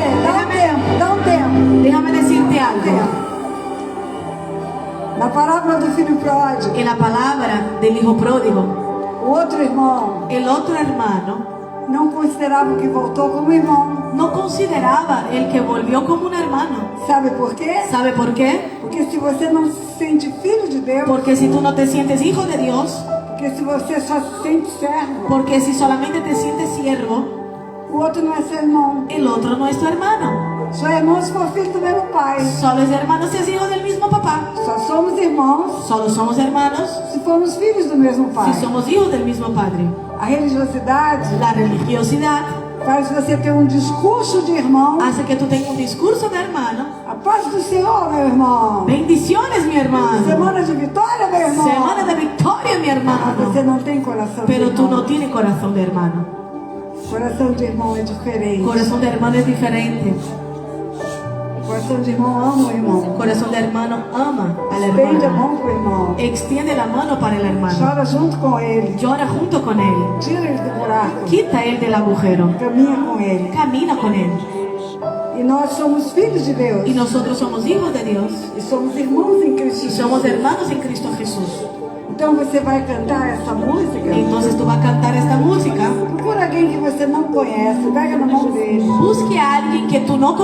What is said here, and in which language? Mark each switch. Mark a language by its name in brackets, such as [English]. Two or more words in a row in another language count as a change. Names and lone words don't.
[Portuguese] Dá um tempo. [Spanish] Déjame decirte algo. [Portuguese] Na parábola do filho pródigo, [Spanish] En la palabra del hijo pródigo, [Portuguese] o outro irmão [Spanish] el otro hermano [Portuguese] não considerava que voltou como irmão. [Spanish] no consideraba el que volvió como un hermano. [Portuguese] Sabe por quê? [Spanish] ¿Sabe por qué? [Portuguese] Porque se você não se sente filho de Deus, [Spanish] Porque si tú no te sientes hijo de Dios, [Portuguese] porque se você só se sente servo, [Spanish] porque si solamente te sientes siervo, [Portuguese] o outro não é seu irmão. [Spanish] el otro no es tu hermano. [Portuguese] Só é irmão se for filho do mesmo pai. [Spanish] Solo es hermano si es hijo del mismo papá. [Portuguese] Só somos irmãos [Spanish] Solo somos hermanos [Portuguese] se formos filhos do mesmo pai. [Spanish] si somos hijos del mismo padre. [Portuguese] A religiosidade [Spanish] La religiosidad [Portuguese] faz você ter um discurso de irmão. [Spanish] hace que tú tengas un discurso de hermano. [Portuguese] A paz do Senhor, meu irmão. [Spanish] Bendiciones, mi hermano. [Portuguese] Semana de vitória, meu irmão. [Spanish] Semana de victoria, mi [Portuguese] Mas você [Spanish] hermano. [Portuguese] não tem coração de [Spanish] Pero tú [Portuguese] irmão. [Spanish] no tienes corazón de hermano. [Portuguese] Coração de irmão é diferente. [Spanish] Corazón de hermano es diferente. [Portuguese] Coração de irmão ama o irmão. [Spanish] Corazón de hermano ama al [Portuguese] Estende a [Spanish] hermano. [Portuguese] mão pro irmão. [Spanish] Extiende la mano para el hermano. [Portuguese] Chora junto com ele. [Spanish] Llora junto con él. [Portuguese] Tira ele do buraco. [Spanish] Quita él del agujero. [Portuguese] Caminha com ele. [Spanish] Camina con él. [Portuguese] E nós somos filhos de Deus. [Spanish] Y nosotros somos hijos de Dios. [Portuguese] E somos irmãos em Cristo [Spanish] Y [Portuguese] Jesus. [Spanish] somos hermanos en Cristo Jesús. [Portuguese] Então você vai cantar essa música. [Spanish] Entonces tú vas a cantar esta música. [Portuguese] Procura alguém que você não conhece. Pega na mão dele. [Spanish] Busque a alguien que tú no